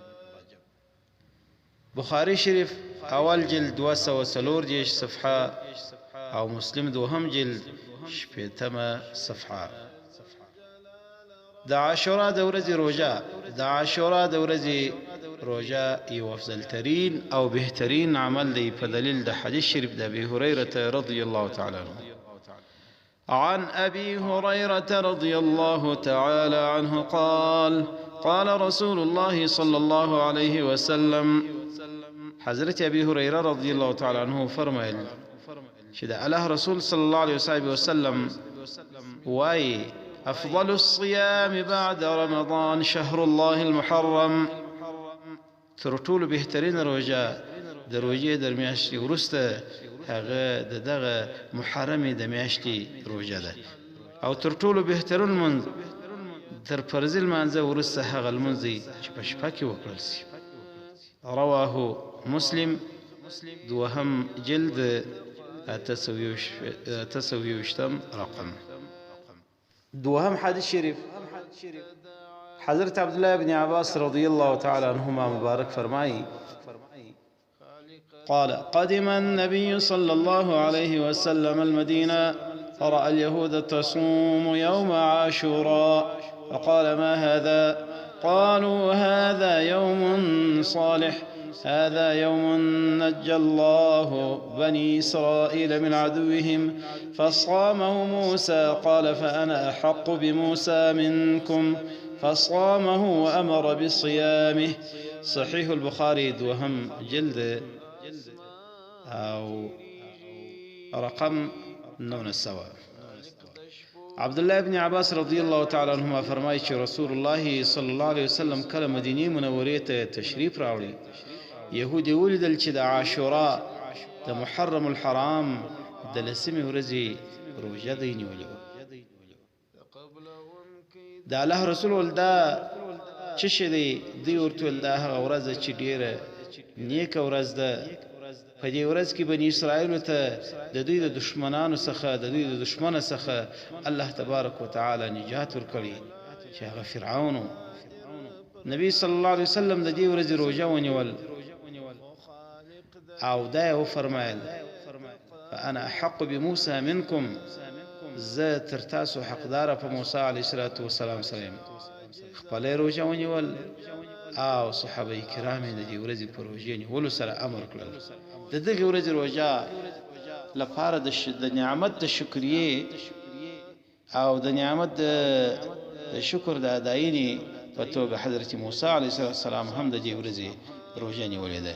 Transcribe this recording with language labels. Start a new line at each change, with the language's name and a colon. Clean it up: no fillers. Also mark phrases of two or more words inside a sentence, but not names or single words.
Pashto: بخاری شریف اول جلد 204 صفحه او مسلم دوهم جلد 80 صفحه. د عاشورا د ورځې روژه، د عاشورا د ورځې روژه یو افضل ترین او بهترین عمل دی په دلیل د حدیث شریف د ابي هريره
Arabic: رضی الله تعالی عنه. عن ابي هريره رضي الله تعالى عنه قال: قال رسول الله صلى الله عليه وسلم.
Pashto: حضرت ابي هريره
Arabic: رضي الله تعالى عنه
Pashto: فرمایل چې د الله رسول
Arabic: صلى الله عليه وسلم
Pashto: واي:
Arabic: افضل الصيام بعد رمضان شهر الله المحرم.
Pashto: تر ټولو بهترین روژه د روژې د میاشتې وروسته هغه دغه محرم د میاشتې روژه ده، او تر ټولو بهترین منځ تر فرض المنځ وروسته هغه لمونځ دی چې په شپه کې وکړل شي.
Arabic: رواه مسلم
Pashto: دوهم جلد 28 رقم. دوهم حدیث شریف حضرت عبدالله بن عباس
Arabic: رضی الله تعالی عنهما
Pashto: مبارک فرمایی:
Arabic: قال: قدم النبي صلى الله عليه وسلم المدينة فرأى اليهود تصوم يوم عاشوراء فقال: ما هذا؟ قالوا: هذا يوم صالح، هذا يوم نجى الله بني إسرائيل من عدوهم فصامه موسى. قال: فأنا أحق بموسى منكم فصامه وأمر بصيامه.
Pashto: صحيح البخاري دوهم جلد أو رقم 9. عبد الله بن عباس
Arabic: رضی الله تعالی عنهما
Pashto: فرمایي چې رسول الله
Arabic: صلی الله علیه وسلم
Pashto: کله مدینه منورې ته تشریف راوړی، يهودي ولیدل چې د عاشورا د
Arabic: محرم الحرام
Pashto: د 10 ورځې روژه دی نیولې وه. د الله رسول ول دا چې شه دی ورته ول دا هغه ورځ چې ډیره نیک ورځ ده په دې ورځ کې بني اسرائیل ته د دوی د دشمنانو څخه د دوی د دشمنه څخه
Arabic: الله تبارک وتعالى
Pashto: نجات ورکړي چې هغه فرعون. نبی
Arabic: صلی الله علیه وسلم
Pashto: د دې ورځې روزه ونیول او دا یې وفرمایل
Arabic: فانا احق بموسى منکم،
Pashto: زه تر تاسو حقدار په موسی
Arabic: علیه السلام
Pashto: سره یم. خپل روزه ونیول او صحابه کرام د دې ورځې په روزه نیولو سره امر کړل. د دغه ورځې روزه لپاره د نعمت د شکرې او د نعمت د شکر د اداینې په توګه حضرت موسی
Arabic: علیه السلام
Pashto: هم د دې ورځې روزه نیولې ده.